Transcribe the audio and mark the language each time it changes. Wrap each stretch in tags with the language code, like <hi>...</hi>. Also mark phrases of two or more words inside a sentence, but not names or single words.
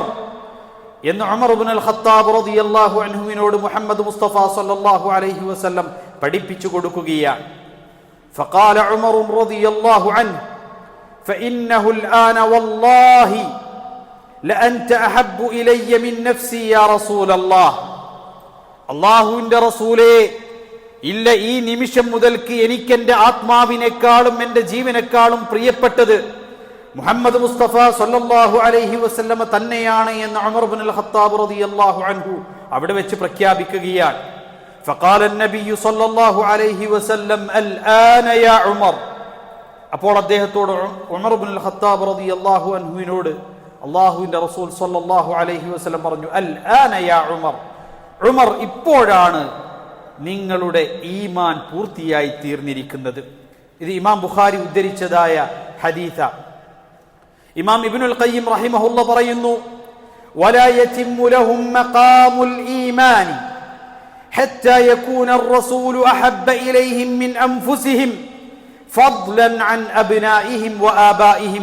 <ml>എന്ന് ഉമർ ഇബ്നുൽ ഖത്താബ്</ml> <ar>رضي الله عنه</ar> <ml>മുഹമ്മദ് മുസ്തഫ</ml> <ar>صلى الله عليه وسلم</ar> <ml>പഠിപ്പിച്ചു കൊടുക്കുകയാണ്.</ml> <ar>فقال عمر رضي الله عنه فإنه الآن والله لأنت أحب إلي من نفسي يا رسول الله</ar> <ml>അല്ലാഹുവിന്റെ റസൂലേ, ഇല്ല, ഈ നിമിഷം മുതൽക്ക് എനിക്ക് എന്റെ ആത്മാവിനേക്കാളും എന്റെ ജീവനേക്കാളും പ്രിയപ്പെട്ടത് മുഹമ്മദ് മുസ്തഫ</ml> <ar>صلى الله عليه وسلم</ar> <ml>തന്നെയാണ് എന്ന് ഉമർ ഇബ്നുൽ ഖത്താബ്</ml> <ar>رضي الله عنه</ar> <ml>അവിടെ വെച്ച് പ്രഖ്യാപിക്കുകയാണ്.</ml> <ar>فقال النبي صلى الله عليه وسلم الآن يا عمر.</ar> <ml>അപ്പോൾ അദ്ദേഹത്തോട് ഉമർ ഇബ്നുൽ ഖത്താബ്</ml> <ar>رضي الله عنه</ar> <ml>അല്ലാഹുവിന്റെ റസൂൽ</ml> <ar>صلى الله عليه وسلم</ar> <ml>പറഞ്ഞു,</ml> <ar>الآن يا عمر,</ar> <ml>ഉമർ, ഇപ്പോഴാണ് നിങ്ങളുടെ ഈമാൻ പൂർത്തിയായി തീർന്നിരിക്കുന്നത്. ഇത് ഇമാം ബുഖാരി ഉദ്ധരിച്ചതായ ഹദീസ. ഇമാം ഇബ്നുൽ ഖയ്യിം റഹിമഹുല്ലാഹ് പറയുന്നു,</ml> <ar>ولا يتم لهم مقام الإيمان حتى يكون الرسول أحب إليهم من أنفسهم فضلا عن أبنائهم وآبائهم.</ar>